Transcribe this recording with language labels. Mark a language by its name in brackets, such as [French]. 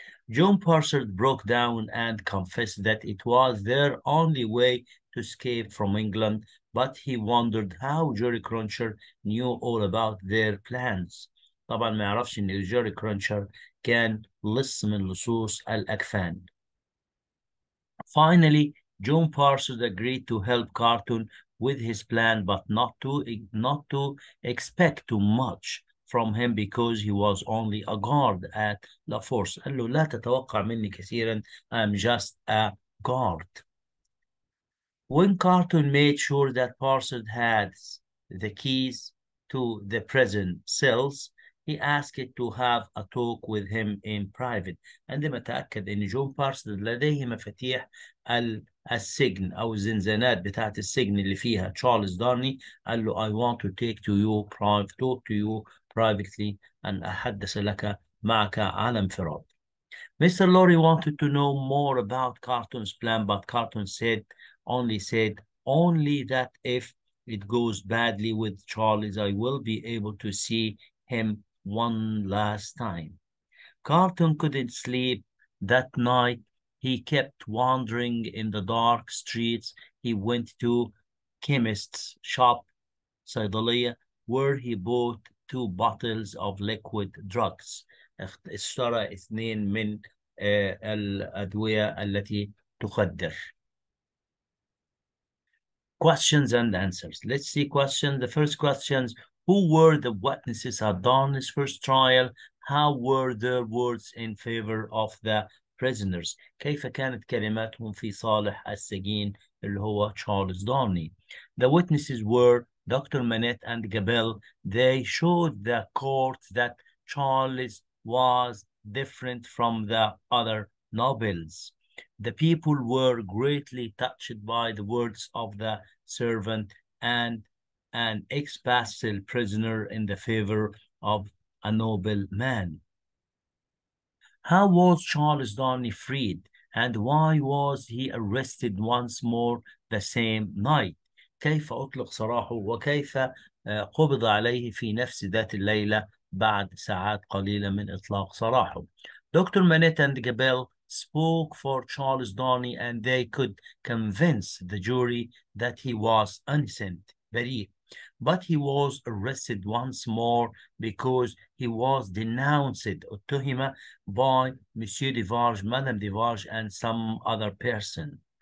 [English] John Parser broke down and confessed that it was their only way to escape from England, but he wondered how Jerry Cruncher knew all about their plans. [Arabic] طبعا ما يعرفش ان جيري كرونشر كان لص من لصوص الأكفان. [English] Finally, John Parsons agreed to help Carton with his plan, but not to expect too much from him because he was only a guard at La Force. [Arabic] قال له لا تتوقع مني كثيرا. [English] I'm just a guard. When Carton made sure that Parsons had the keys to the prison cells, he asked to have a talk with him in private. [Arabic] عندما تأكد أن جون بارسونز لديه مفاتيح السجن أو الزنزانات بتاعت السجن اللي فيها تشارلز دارني، قال له [English] I want to talk to you privately [Arabic] أن أحدث لك معك على انفراد. [English] Mr. Lorry wanted to know more about Carton's plan, but Carton said only that if it goes badly with Charles, I will be able to see him one last time. Carton couldn't sleep that night. He kept wandering in the dark streets. He went to chemist's shop, صيدلية, where he bought 2 bottles of liquid drugs. [Arabic] اشترى 2 من الأدوية التي تخدر. [English] Questions and answers. Let's see questions. The first questions: who were the witnesses at Darnley's first trial? How were their words in favor of the prisoners? [Arabic] كيف كانت كلماتهم في صالح السجين اللي هو تشارلز دارني? [English] The witnesses were Dr. Manette and Gabel. They showed the court that Charles was different from the other nobles. The people were greatly touched by the words of the servant and an ex-pastoral prisoner in the favor of a noble man. How was Charles Darnley freed, and why was he arrested once more the same night? [Arabic] كيف أطلق سراحه وكيف قبض عليه في نفس ذات الليلة بعد ساعات قليلة من إطلاق سراحه. [English] Dr. Manette and Gabel spoke for Charles Darnley and they could convince the jury that he was innocent, بريء. But he was arrested once more because he was denounced, اتهم, by Monsieur Devarge, Madame Devarge, and some other person.